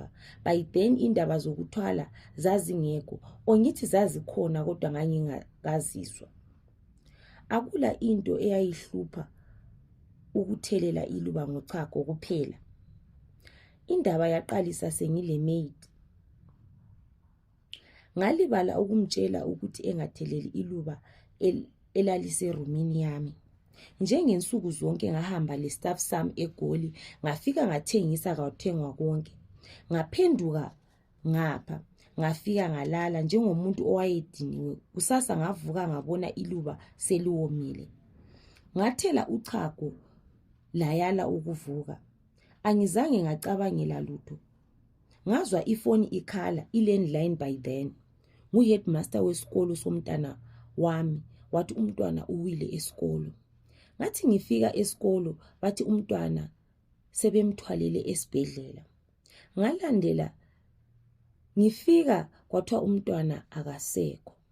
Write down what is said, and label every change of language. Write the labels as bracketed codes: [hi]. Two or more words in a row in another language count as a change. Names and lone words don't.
[en] By then [nd] indaba zokuthwala zazingekho, ongithi zazikhona kodwa ngangingazizwa. Akula into eyayihlupha ukuthelela iluba ngochago kuphela. Indaba yaqalisa sengile maid. Ngalibala ukumtshela ukuthi engatheleli iluba elaliserumini yami. Njengensuku zonke ngahamba le-staff sami eGoli, ngafika ngathengisa kwathengwa konke. Ngaphenduka ngapha, ngafika ngalala njengomuntu owayediniwe. Kusasa ngavuka ngabona iluba seliwomile. Ngathela uchago layala ukuvuka. Angizange ngacabangela lutho. Ngazwa ifoni ikhala, [en] i-landline by then. [nd] Ngu-headmaster wesikolo somntana wami, wathi umntwana uwile esikolo. Ngathi ngifika esikolo bathi umntwana sebemthwalele esibhedlela. Ngalandela ngifika kwathiwa umntwana akasekho.